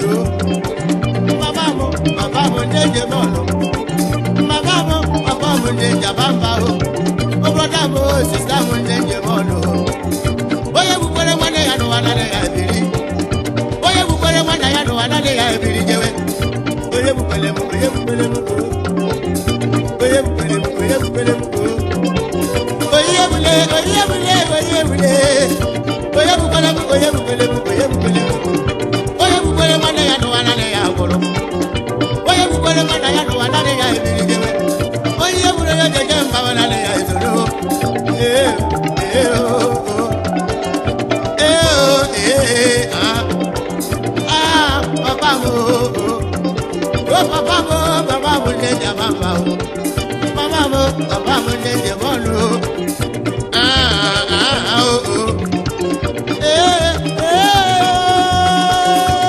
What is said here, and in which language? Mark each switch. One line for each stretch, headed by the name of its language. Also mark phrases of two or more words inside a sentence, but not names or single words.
Igbo: Mama mo, papa mo, ndị njem ọnụ. Mama mo, papa mo, ndị njem aba mba o. O broda mo, sista mo, ndị njem ọnụ o. Onye gbukwere nwanne ya n'ụwa, naanị ya ebiri. Onye gbukwere nwanne ya n'ụwa, naanị ya ebiri jewe. Onye gbukwere m, onye gbukwere m o. Onye gbukwere m, onye gbukwere m o. Onye gbule, onye gbule, onye gbule. Onye gbukwere m, onye gbukwere m, onye gbukwere m o. Onye gbukwere nwanne ya n'ụwa, naanị ya gwụrụ. Onye gbukwere nwanne ya n'ụwa, naanị ya ebiri jewe. Onye gburu ya jeje mba, naanị ya ezoro. Ee, ee, o, o. Ee, o, ee, ah. Ah, papa mo, o, o.
Yoruba: Oh, papa mo, papa mo, le jẹ mama o. Mama mo, papa mo, le jẹ mọ́nu o. Ah, ah, ah, o, o. Ee, ee, o.